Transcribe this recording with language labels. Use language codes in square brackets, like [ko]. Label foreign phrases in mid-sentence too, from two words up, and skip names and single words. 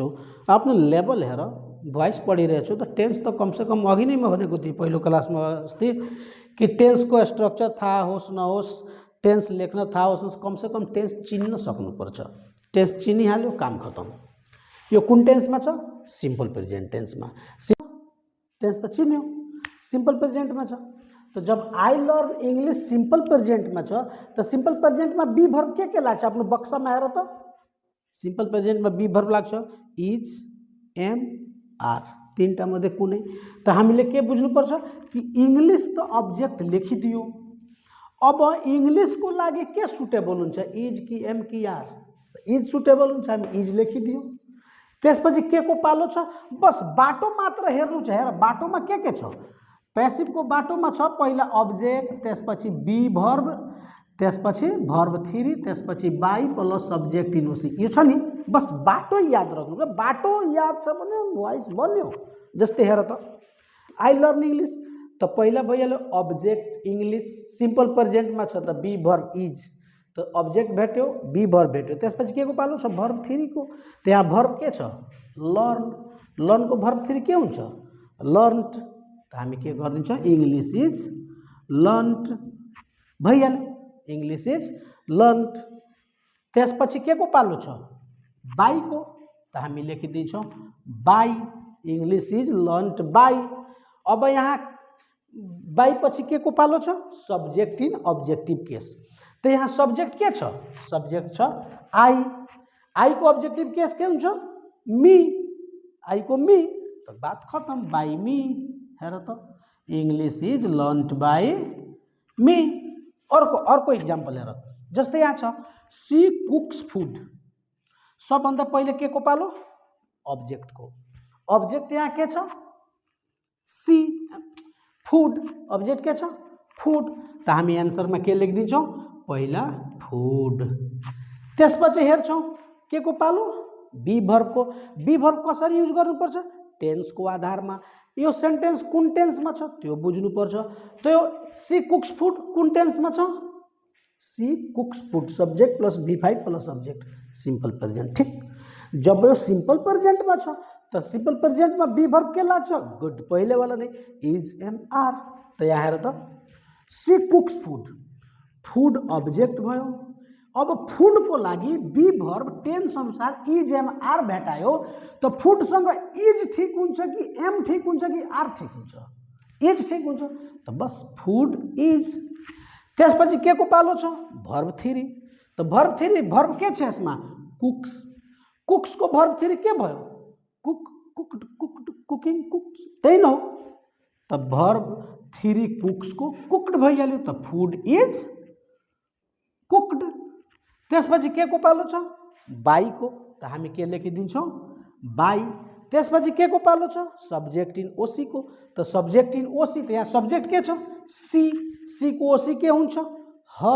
[ne] आफ्नो लेभल हेर, भोइस पढिरहेछु त टेन्स त कमसेकम अघि नै म भनेको थिएँ पहिलो क्लासमा अस्ति कि टेन्सको स्ट्रक्चर थाहा होस् नहोस्, टेन्स लेख्न थाहा होस्, कमसेकम टेन्स चिन्न सक्नुपर्छ। टेन्स चिनिहाल्यो काम खतम। यो कुन टेन्समा छ? [en] simple present [ne] टेन्समा। टेन्स त चिन्यो, सिम्पल प्रेजेन्टमा छ। [hi] तो जब [en] I learn English simple present [ne] में छ तो [en] simple present [ne] में [en] be verb [ne] के लाग्छ आफ्नो बक्सा में हेर त। [en] simple present [ne] में [en] be verb [ne] लाग्छ [en] is, am, are, [ne] तीनटा मध्ये कुनै। तो हामीले के बुझ्नुपर्छ कि इंग्लिश तो ऑब्जेक्ट लेखिदियो, अब इंग्लिश को लागि के सुटेबल हुन्छ, इज कि एम कि आर। इज सुटेबल हुन्छ, हामी इज लेखिदियो। त्यसपछि के को पालो छ, बस बाटो मात्र हेर्नु छ। हेर बाटोमा के छ, पैसिव को बाटो में छ पहिला ऑब्जेक्ट, त्यसपछि [en] be verb, [ne] त्यसपछि भर्ब 3, त्यसपछि [en] by plus subject in OC. [ne] यो छ नि, बस बाटो याद राख्नु। बाटो याद छ भने भोइस बन्यो। जस्तै हेर त [en] I learn English [ne] त पहिला भइहाल्यो [en] object English, simple present [ne] में छ त [en] be verb is, [ne] तो ऑब्जेक्ट भेट्यो, [en] be verb [ne] भेट्यो। त्यसपछि के को पालो छ, भर्ब 3 को। त्यहाँ भर्ब के छ, लर्न। लर्न को भर्ब 3 के हुन्छ, लर्न्ड। तो हामी के गरिदिन्छ, [en] English is learned [ne] भइहाल्यो, [en] English is learned. [ne] त्यसपछि के को पालो छ, बाई को। तो हामी लेखिदिन्छौँ बाई, [en] English is learned by. [ne] अब यहाँ बाई पछि के को पालो छ, [en] subject in objective case. [ne] तो यहाँ सब्जेक्ट के छ, सब्जेक्ट छ आई। आई को [en] objective case [ne] के हुन्छ, मी। आई को मी, [hi] तो बात खत्म, [en] by me. [ne] हेर त [en] English is learned by me. [ne] अर्को इक्जाम्पल हेर, जस्तै यहाँ छ [en] she cooks food. [ne] सबभन्दा पहिले के को पालो, ऑब्जेक्ट को। ऑब्जेक्ट यहाँ के छ, [en] she, food. [ne] ऑब्जेक्ट के छ, फूड। त हामी एन्सरमा के लेखिदिन्छौँ, पहिला फूड। त्यसपछि हेर्छौँ के को पालो, बी भर्ब को। [en] be verb [ne] कसरी युज गर्नुपर्छ, टेन्स को आधार में। यो सेन्टेन्स कुन टेन्स में छ त्यो बुझ्नुपर्छ। तो यो [en] she cooks food [ne] कुन टेन्स में छ, [en] she cooks food, subject plus B5 plus subject, simple present. [ne] ठीक, जब यो [en] simple present [ne] में छ तो [en] simple present [ne] में [en] be verb [ne] के लाग्छ, गुड, [hi] पहिले वाला नहीं, [en] is, am, are. [ne] तो यहाँ हेर त [en] she cooks food, food object [ne] भयो। अब फूड को लागि [en] be verb tense [ne] अनुसार [en] is, am, are [ne] भेटायो। तो फूड संग इज ठीक हुन्छ कि एम ठीक हुन्छ कि आर ठीक हुन्छ, इज ठीक हुन्छ। तो बस [en] food is. [ne] त्यसपछि के को पालो छ, भर्ब 3। तो भर्ब 3 भर्ब के छ यसमा, कुक्स। कुक्स को भर्ब 3 के भयो, [en] cook, cooked, cooked, cooking, cooks, [ne] त्यही न हो। तो भर्ब 3 कुक्स को कुक्ड भइहाल्यो। तो [en] food is cooked. [ne] त्यसपछि के को पालो छ, बाई को। तो हामी के लेखिदिन्छौँ, बाई। त्यसपछि के को पालो छ, [en] subject in OC [ne] को। तो [en] subject in OC, [ne] तो यहाँ सब्जेक्ट के छ, सी। सी को ओसी के हुन्छ, हर।